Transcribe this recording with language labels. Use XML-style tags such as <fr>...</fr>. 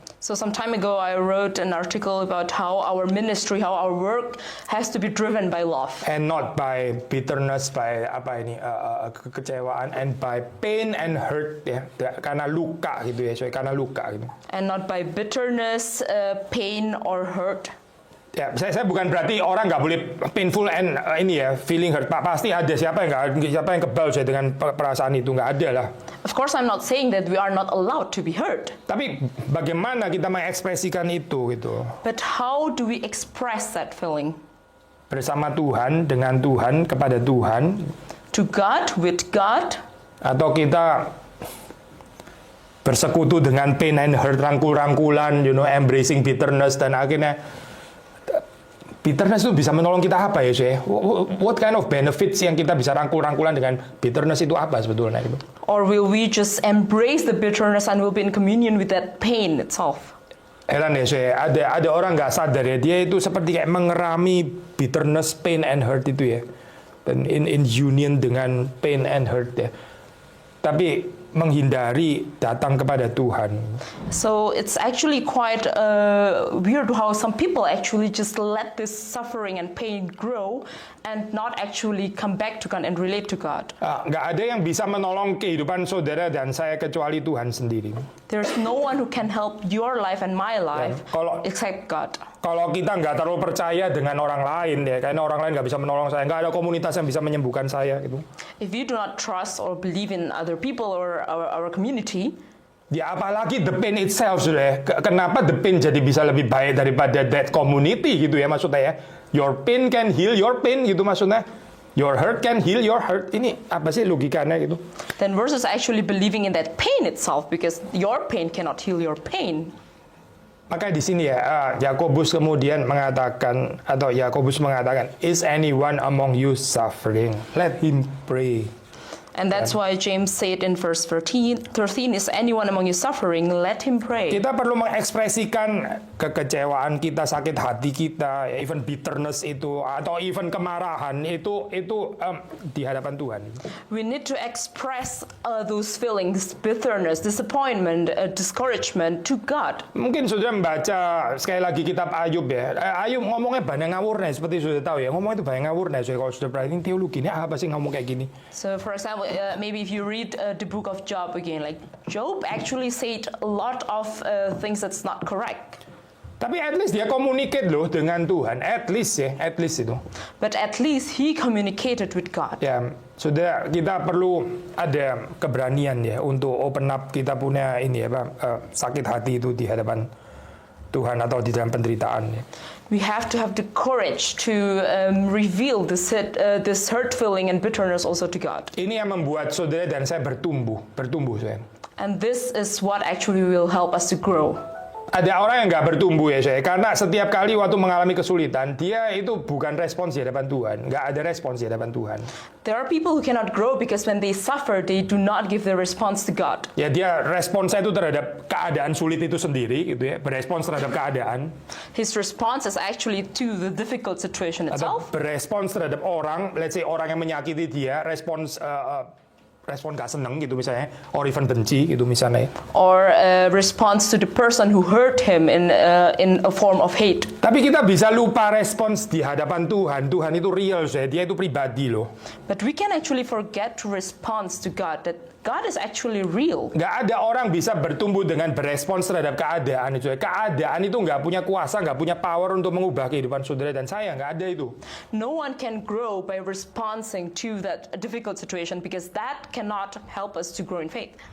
<en>So some time ago I wrote an article about how our ministry, how our work has to be driven by love. And not by bitterness, by kekecewaan, and by pain and hurt ya,</en> <id>karena luka gitu ya, karena luka gitu.</id> <en>And not by bitterness, pain or hurt.</en> <id>Ya, saya bukan berarti orang nggak boleh</id> <en>painful and feeling hurt.</en> <id>Pasti ada siapa yang kebal saya dengan perasaan itu, nggak ada lah.</id> <en>Of course, I'm not saying that we are not allowed to be hurt.</en> <id>Tapi bagaimana kita mengekspresikan itu gitu?</id> <en>But how do we express that feeling?</en> <id>Bersama Tuhan, dengan Tuhan, kepada Tuhan.</id> <en>To God, with God.</en> <id>Atau kita bersekutu dengan</id> <en>pain and hurt,</en> <id>rangkul-rangkulan,</id> <en>embracing bitterness,</en> <id>dan akhirnya bitterness itu bisa menolong kita apa ya, Shay?</id> <en>What kind of benefits</en> <id>yang kita bisa rangkul-rangkulan dengan bitterness itu apa sebetulnya gitu?</id> <en>Or will we just embrace the bitterness and will be in communion with that pain itself?</en> <id>Heran ya, Shay. Ada orang nggak sadar ya, dia itu seperti kayak mengerami bitterness,</id> <en>pain and hurt</en> <id>itu ya. Dan in union dengan</id> <en>pain and hurt</en> <id>ya. Tapi menghindari datang kepada Tuhan.</id> <en>So it's actually quite weird how some people actually just let this suffering and pain grow and not actually come back to God and relate to God.</en> <id>Nggak ada yang bisa menolong kehidupan saudara dan saya kecuali Tuhan sendiri.</id> <en>There's no one who can help your life and my life except God.</en> <id>Kalau kita nggak terlalu percaya dengan orang lain ya, karena orang lain nggak bisa menolong saya, nggak ada komunitas yang bisa menyembuhkan saya gitu.</id> <en>If you do not trust or believe in other people or our community,</en> <id>ya apalagi</id> <en>the pain itself</en> <id>sudah. Kenapa the pain jadi bisa lebih baik daripada</id> <en>that community</en> <id>gitu ya maksudnya ya?</id> <en>Your pain can heal your pain</en> <id>gitu maksudnya.</id> <en>Your hurt can heal your hurt.</en> <id>Ini apa sih logikanya gitu?</id> <en>Then versus actually believing in that pain itself, because your pain cannot heal your pain.</en> <id>Maka di sini ya, Yakobus kemudian mengatakan,</id> <en>is anyone among you suffering? Let him pray. And that's why James said in verse 13, is anyone among you suffering, let him pray.</en> <id>Kita perlu mengekspresikan kekecewaan kita, sakit hati kita,</id> <en>even bitterness</en> <id>itu, atau even kemarahan itu di hadapan Tuhan.</id> <en>We need to express those feelings, bitterness, disappointment, discouragement to God.</en> <id>Mungkin sudah membaca sekali lagi kitab Ayub ya. Ayub ngomongnya banyak ngawurnya, seperti sudah tahu ya. Ngomongnya itu banyak ngawurnya. So, kalau sudah perhatiin teologi ini apa sih ngomong kayak gini?</id> <en>So for example, maybe if you read the book of Job again, like Job actually said a lot of things that's not correct.</en> <id>Tapi at least dia communicate loh dengan Tuhan, at least itu.</id> <en>But at least he communicated with God.</en> <id>Ya, sudah kita perlu ada keberanian ya untuk</id> <en>open up</en> <id>kita punya ini ya Pak, sakit hati itu di hadapan Tuhan atau di dalam penderitaan. Ya.</id> <en>We have to have the courage to reveal this hurt feeling and bitterness also to God.</en> <id>Ini yang membuat saudara dan saya bertumbuh saya.</id> <en>And this is what actually will help us to grow.</en> <id>Ada orang yang nggak bertumbuh ya saya, karena setiap kali waktu mengalami kesulitan, dia itu bukan respons di hadapan Tuhan, nggak ada respons di hadapan Tuhan.</id> <en>There are people who cannot grow because when they suffer, they do not give their response to God.</en> <id>Ya dia responsnya itu terhadap keadaan sulit itu sendiri, gitu ya, berespons terhadap keadaan.</id> <en>His response is actually to the difficult situation itself.</en> <id>Atau berespons terhadap orang,</id> <en>let's say</en> <id>orang yang menyakiti dia, respon gak seneng gitu misalnya,</id> <en>or even</en> <id>benci gitu misalnya.</id> <en>Or response to the person who hurt him in a form of hate.</en> <id>Tapi kita bisa lupa respons di hadapan Tuhan. Tuhan itu real, dia itu pribadi loh.</id> <en>But we can actually forget to respond to God, that God is actually real.</en> <id>Gak ada orang bisa bertumbuh dengan berespons terhadap keadaan itu. Keadaan itu gak punya kuasa, gak punya power untuk mengubah kehidupan saudara dan saya, gak ada itu.</id> <en>No one can grow by responding to that difficult situation because that cannot help us to grow in faith.</en>